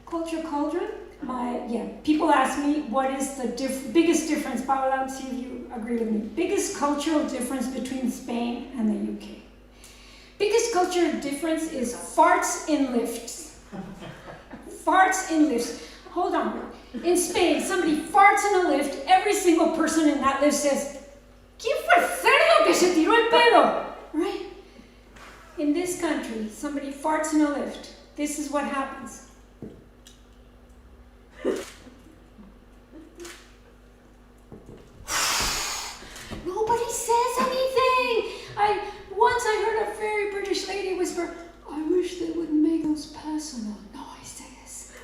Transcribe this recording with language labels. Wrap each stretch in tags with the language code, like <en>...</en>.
<en>Culture cauldron? People ask me what is the biggest difference. Paola, see if you agree with me. Biggest cultural difference between Spain and the UK. Biggest cultural difference is farts in lifts. Farts in lifts. Hold on. In Spain, somebody farts in a lift, every single person in that lift says,</en> <es>¿Quién fue el cerdo que se tiró el pelo?</es> <en>Right? In this country, somebody farts in a lift. This is what happens. Nobody says anything. Once I heard a very British lady whisper, I wish they wouldn't make those personal noises.</en>